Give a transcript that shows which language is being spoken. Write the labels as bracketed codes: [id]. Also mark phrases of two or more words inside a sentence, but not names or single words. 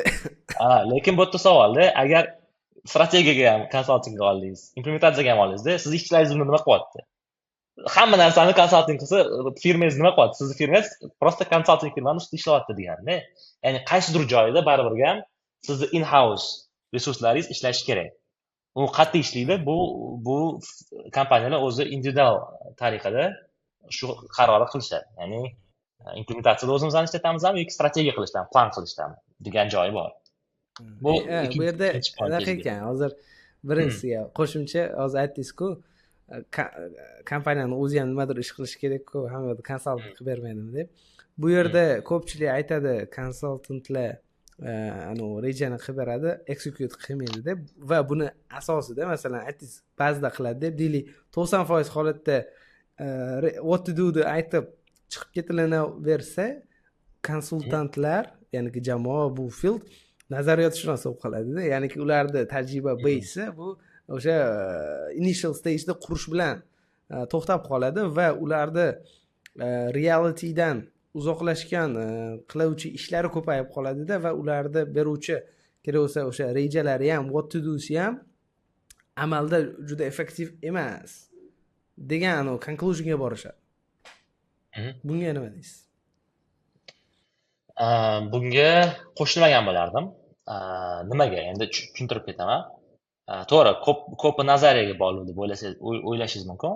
[uz] Lekin bu yerda savolda, agar strategiyaga ham konsaltingga oldingiz, implementatsiyaga ham oldingizda, siz ishlaringizni nima qilyapti? Hamma narsani konsalting qilsa, firmangiz nima qilyapti? Sizni firmangiz prosta konsalting firmani ustida ishlayapti deganda. Ya'ni qaysidir joyda baribir ham sizni in-house resurslaringiz ishlashi kerak. U qat'iy ishlaydi. Bu kompaniyalar o'zi individual tariqada shu qarorni qilishadi. Ya'ni implementatsiyada o'zimizdan ishlatamizmi yoki strategiya qilishdan, plan qilishdan degan joyi bor. Bu yerda haqiqatan hozir birinchisiga qo'shimcha hozir aytdingiz-ku, kompaniyani o'zi ham nimadir ish qilish kerak-ku, hamma yerda konsaltant qilib bermaydimi deb. Bu yerda ko'pchilik aytadi, konsaltantlar rejani qilib beradi, execute qilmaydi deb va buni asosida masalan aytdingiz, ba'zida qiladi deb deylik, 90% holatda [en] what to do [uz] ni aytib chiqib ketilaversa, konsultantlar, ya'ni jamoa bu field nazariyatshunos bo'lib qoladi-da. Ya'ni ularda tajriba base bu o'sha [en] initial stage'da [uz] qurish bilan to'xtab qoladi va ularda realitydan uzoqlashgan qiluvchi ishlari ko'payib qoladi-da va ularda beruvchi kerak bo'lsa o'sha rejalari ham [en] what to do'si [uz] ham amalda juda effektiv emas degan conclusionga borishadi. Bunga nima deysiz? Bunga qo'shilmagan bo'lardim. Nimaga? Endi tushuntirib ketaman. To'g'ri, ko'p nazariyaga bog'liq deb o'ylashingiz mumkin.